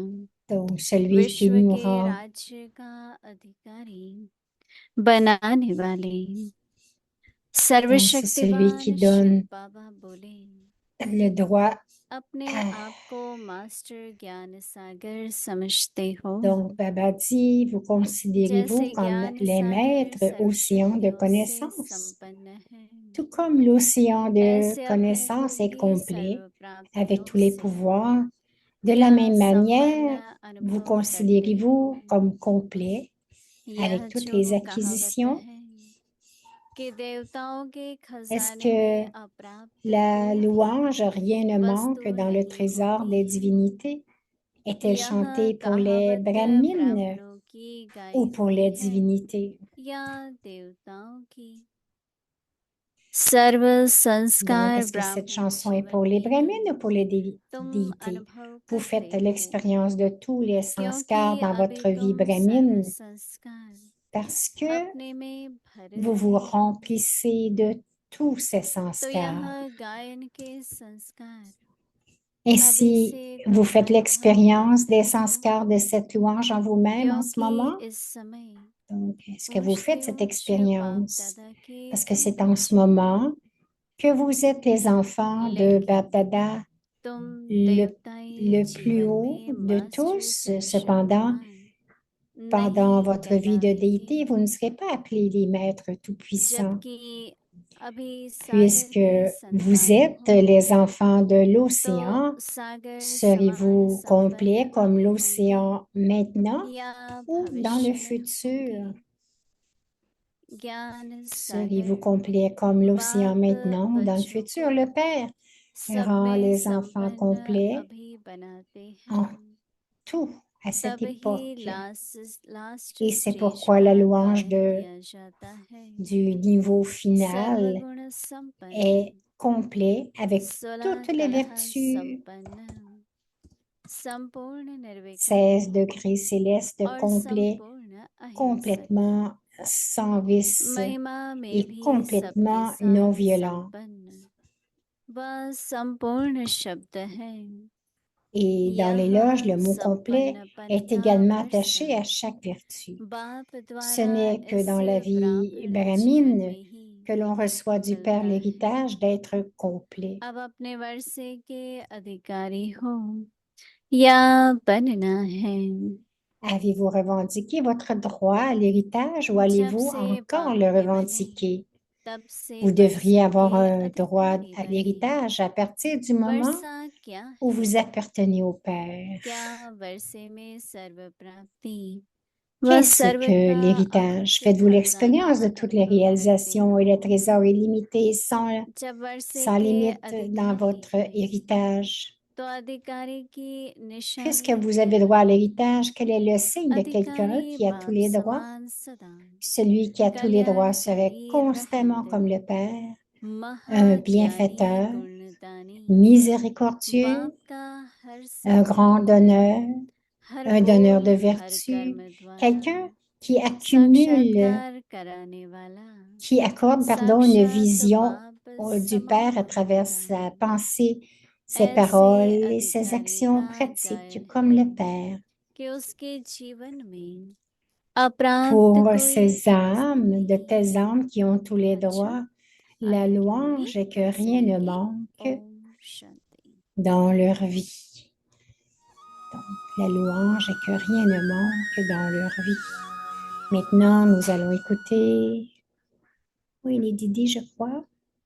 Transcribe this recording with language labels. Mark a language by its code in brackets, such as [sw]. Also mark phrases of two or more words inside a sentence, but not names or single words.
[fr] Donc, celui qui [hi] विश्व [fr] nous [hi] के [fr] rend, [hi] राज्य का अधिकारी बनाने वाले, [fr] donc c'est celui qui [hi] सर्वशक्तिवान शिव [fr] donne [hi] बाबा बोले, [fr] le droit. [hi] अपने आप को मास्टर ज्ञान सागर समझते हो, [fr] Donc, Baba dit, vous considérez-vous [hi] जैसे [fr] comme [hi] ज्ञान [fr] les [hi] सागर [fr] maîtres océan de [hi] सर्वशक्तियों से [fr] connaissances. [hi] संपन्न है, [fr] Tout comme l'océan de [hi] ऐसे अपने को [fr] connaissances est [hi] भी [fr] complet [hi] सर्व [fr] avec [hi] प्राप्तियों [fr] tous les [hi] से [fr] pouvoirs, de la [hi] क्या [fr] même [hi] संपन्न [fr] manière, vous [hi] अनुभव करते हो। [fr] considérez-vous comme complet [hi] यह [fr] avec toutes [hi] जो [fr] les [hi] कहावत [fr] acquisitions. [hi] है कि देवताओं के [fr] Est-ce [hi] खजाने [fr] que [hi] में अप्राप्त [fr] la [hi] कोई [fr] louange, [hi] भी [fr] rien ne manque [hi] वस्तु [fr] dans le [hi] नहीं [fr] trésor [hi] होती [fr] des [hi] है, [fr] divinités? Est-elle [hi] यह [fr] chantée pour les [hi] कहावत [fr] brahmines [hi] ब्राह्मणों की गाई [fr] ou pour [hi] हुई [fr] les [hi] है [fr] divinités? [hi] या देवताओं की। सर्व [fr] Donc, [hi] संस्कार [fr] est-ce que cette [hi] ब्राह्मण [fr] chanson est pour [hi] जीवन [fr] les [hi] में [fr] brahmines ou [hi] ही [fr] pour les [hi] तुम [fr] déités? [hi] अनुभव [fr] Vous faites [hi] करते हो, [fr] l'expérience de tous les [hi] क्योंकि [fr] sanskars dans [hi] अभी [fr] votre vie [hi] तुम सर्व [fr] brahmine [hi] संस्कार [fr] parce que [hi] अपने में भर [fr] vous [hi] रहे [fr] vous [hi] हो। [fr] remplissez de tous ces [hi] तो यह [fr] sanskars. [hi] गायन के संस्कार [fr] Ainsi, [hi] अभी से [fr] vous [hi] तुम [fr] faites [hi] अनुभव [fr] l'expérience [hi] करते [fr] des [hi] हो, [fr] sanskars de cette louange en vous-même en ce [hi] क्योंकि [fr] moment. [hi] इस समय [fr] Donc, est-ce que vous [hi] ऊंच [fr] faites [hi] से [fr] cette [hi] ऊंच बाप [fr] expérience? [hi] दादा के [fr] Parce que [hi] तुम [fr] c'est en ce [hi] बच्चे हो, [fr] moment que vous êtes les enfants de [hi] लेकिन [fr] Bap-Dada, [hi] तुम [fr] le, [hi] देवताई [fr] le plus [hi] जीवन [fr] haut [hi] में [fr] de [hi] मास्टर [fr] tous. Cependant, [hi] सर्वशक्तिमान [fr] pendant [hi] नहीं [fr] votre vie de déité, [hi] कहलाएंगे, [fr] vous ne serez pas appelés les maîtres tout-puissants. [hi] जबकि अभी सागर [fr] puisque [hi] के [fr] vous [hi] संतान [fr] êtes [hi] हो [fr] les enfants de [hi] तो [fr] l'océan. [hi] सागर समान [fr] Serez-vous complet [hi] संपन्न [fr] comme [hi] होंगे [fr] l'océan maintenant [hi] या [fr] ou dans le [hi] भविष्य में [fr] futur? [hi] होंगे ज्ञान [fr] Serez-vous [hi] सागर [fr] complet comme l'océan [hi] बाप [fr] maintenant ou dans le [hi] बच्चों [fr] futur? [hi] को [fr] Le Père [hi] सब [fr] rend [hi] में [fr] les enfants [hi] संपन्न [fr] complets [hi] अभी बनाते [fr] en [hi] हैं [fr] tout à cette [hi] तब ही [fr] époque. [hi] लास्ट [fr] Et c'est [hi] स्टेज [fr] pourquoi la [hi] का [fr] louange [hi] गायन किया जाता है [fr] du niveau final [hi] सर्वगुण संपन्न [fr] est complet avec [hi] 16 [fr] toutes les [hi] कलह [fr] vertus, [hi] संपन्न संपूर्ण निर्विकार [fr] 16 degrés célestes [hi] और [fr] complets, [hi] संपूर्ण अहिंसक [fr] complètement sans vice [hi] महिमा में [fr] et [hi] भी सबके [fr] complètement non [hi] साथ [fr] violents. [hi] संपन्न वह संपूर्ण शब्द है [fr] Et dans [hi] यह [fr] l'éloge, le mot complet est [hi] संपन्नपनता [fr] également [hi] भर [fr] attaché à [hi] सब [fr] chaque vertu. [hi] बाप [fr] Ce [hi] द्वारा [fr] n'est que [hi] इस [fr] dans la vie [hi] ब्राह्मण जीवन [fr] brahmine [hi] में ही [fr] que l'on reçoit du Père [hi] मिलता है [fr] l'héritage d'être complet. [hi] अब अपने वर्षे के अधिकारी हो या बनना है [fr] Avez-vous revendiqué votre droit à l'héritage ou [hi] जब [fr] allez-vous [hi] से [fr] encore [hi] बाप [fr] le [hi] के बने [fr] revendiquer? [hi] तब से [fr] Vous devriez [hi] वर्षे [fr] avoir [hi] के [fr] un droit [hi] अधिकारी [fr] à [hi] बने [fr] l'héritage à partir du moment [hi] वर्षा क्या [fr] où [hi] है [fr] vous appartenez au Père. [hi] क्या वर्षे में सर्व प्राप्ति वह [fr] Qu'est-ce [hi] सर्व [fr] que [hi] का [fr] l'héritage? [hi] अखंड [fr] Faites-vous [hi] खजाना [fr] l'expérience de toutes les [hi] अनुभव करते [fr] réalisations et les trésors illimités [hi] जब वर्षे [fr] sans [hi] के [fr] limite dans [hi] अधिकारी [fr] votre [hi] हैं [fr] héritage? [hi] तो अधिकारी की [fr] Puisque [hi] निशानी [fr] vous [hi] क्या [fr] avez droit à [hi] है [fr] l'héritage, quel est le signe de quelqu'un [hi] अधिकारी [fr] qui a tous [hi] बाप [fr] les droits? [hi] समान सदा [fr] Celui qui a tous les droits serait [hi] कल्याणकारी [fr] constamment [hi] रहत [fr] comme le Père, un [hi] महाज्ञानी [fr] bienfaiteur, [hi] गुणदानी [fr] miséricordieux, [hi] बाप का हर [fr] un grand [hi] संतान [fr] donneur, [hi] हर [fr] un donneur [hi] बोल [fr] de [hi] हर [fr] vertu, [hi] कर्म द्वारा [fr] quelqu'un qui accumule, [hi] साक्षात्कार कराने वाला [fr] qui accorde, pardon, une [hi] साक्षात [fr] vision [hi] बाप [fr] du Père à [hi] समान [fr] travers [hi] होता [fr] sa pensée, ses [hi] ऐसे [fr] paroles et ses [hi] अधिकारी [fr] actions [hi] का [fr] pratiques [hi] गायन [fr] comme [hi] है [fr] le Père. [hi] कि उसके जीवन में अप्राप्त [fr] Pour [hi] कोई [fr] ces [hi] वस्तु [fr] âmes, de [hi] नहीं [fr] telles âmes qui ont tous les [hi] अच्छा [fr] droits, la [hi] आगे के लिए [fr] louange est que [hi] बस [fr] rien [hi] इतना [fr] ne [hi] ही [fr] manque [hi] ओम शांति [fr] dans leur vie. Donc, la louange est que rien ne manque dans leur vie. Maintenant, nous allons écouter, oui, les Didi, je crois.